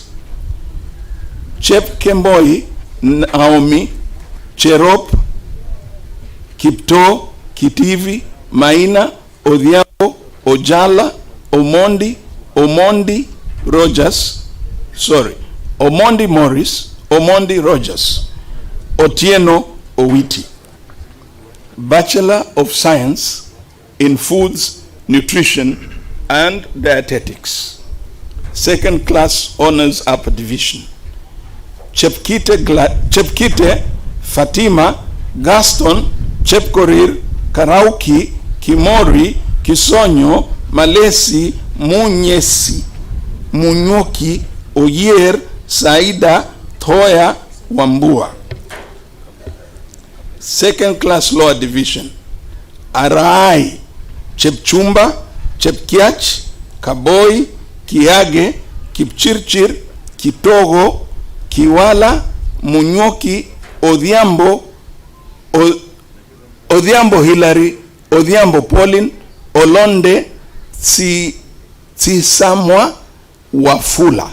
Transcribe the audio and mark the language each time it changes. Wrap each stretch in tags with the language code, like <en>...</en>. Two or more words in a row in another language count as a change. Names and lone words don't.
<en>Chep Kemboi, Naomi, Cherop, Kipto, Kitivi, Maina, Odhiambo, Ojala, Omondi, Omondi Morris, Omondi Rogers, Otieno Owiti. Bachelor of Science in Foods, Nutrition, and Dietetics. Second Class Honors, Upper Division. Chepkite Fatima, Gaston, Chepkorir, Karauki, Kimori, Kisonyo, Malesi, Munyesi, Munyoki, Oyer, Saida, Thoya, Wambua. Second Class Lower Division. Arai, Chepchumba, Chepkiach, Kaboi, Kiage, Kipchirchir, Kitogo, Kiwala, Munyoki, Odhiambo, Odhiambo Hillary, Odhiambo Pauline, Olonde, Tsisamwa, Wafula.</en>